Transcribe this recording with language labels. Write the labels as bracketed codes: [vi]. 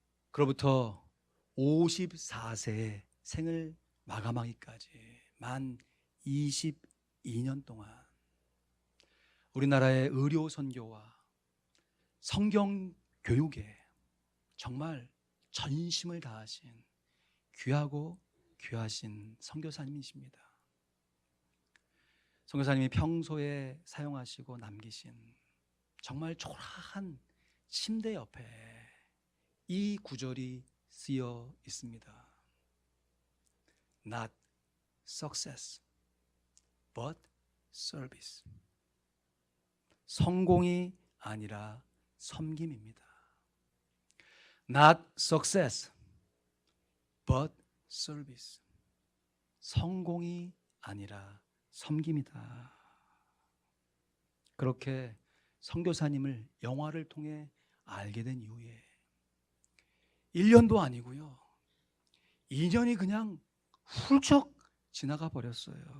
[ko] 그로부터 54세의 생을 마감하기까지 만 22년 동안 우리나라의 의료 선교와 성경 교육에 정말 전심을 다하신 귀하고 귀하신 선교사님이십니다. 선교사님이 평소에 사용하시고 남기신 정말 초라한 침대 옆에 이 구절이 쓰여 있습니다. [en] Not success, but service. [ko] 성공이 아니라 섬김입니다. [en] Not success, but service. [ko] 성공이 아니라 섬김이다. 그렇게 선교사님을 영화를 통해 알게 된 이후에 1년도 아니고요, 2년이 그냥 훌쩍 지나가 버렸어요.